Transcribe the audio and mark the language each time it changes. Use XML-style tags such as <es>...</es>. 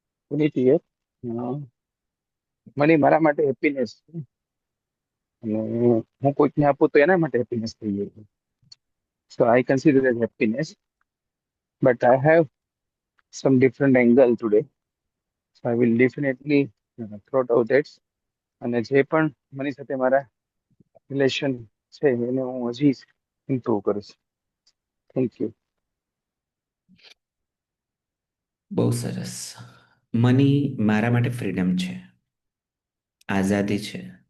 <en>Puneet here.</en> <gu>Money મારા માટે happiness છે, અને હું કોઈકને આપું તો એના માટે હેપીનેસ થઈ જાય.</gu> <en>So I consider as happiness, but I have some different angle today. So I will definitely throw out that.</en> <gu>અને જે પણ મની સાથે મારા રિલેશન છે એને હું હજી ઇમ્પ્રુવ કરીશ.</gu> <en>Thank you.</en> <gu>બહુ સરસ. મની મારા માટે ફ્રીડમ છે, આઝાદી છે.</gu>